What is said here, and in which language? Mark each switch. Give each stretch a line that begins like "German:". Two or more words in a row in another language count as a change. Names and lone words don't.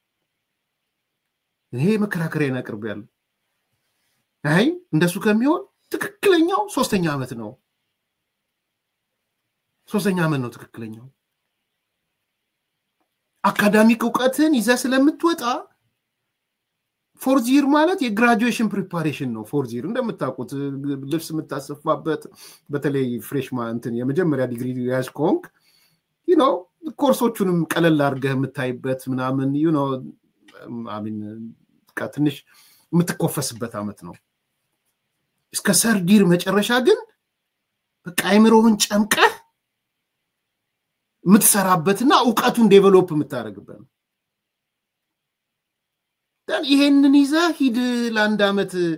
Amharic: ይሄ መከራከሪያ ያቀርብ ያለው አይ እንደሱ ከሚሆን ትክክለኛው 3ኛ ዓመት ነው 3ኛ ዓመት ነው ትክክለኛው አካዳሚክ ዕውቀትን ይዘ ስለምትወጣ
English: fourth year
Amharic: ማለት የግራጁዌሽን ፕሪፓሬሽን ነው
English: fourth year
Amharic: እንደምታውቁት ልብስ የምታሰፋበት በተለይ ፍሬሽማን እንትን የመጀመሪያ ዲግሪ ያስኮንክ you know ኮርሶቹንም ቀለል አድርገህ የምታይበት ምናምን
English: you know I mean
Amharic: ትንሽ የምትኮፈስበት ዓመት ነው እስከ ሰርዲር መጨረሻ ግን በቃ አይምሮውን ጨምቀህ የምትሰራበትና ዕውቀቱን ዴቨሎፕ የምታደርግበት ነው ዳን ይሄንን ይዘ ሂድ ለአንድ ዓመት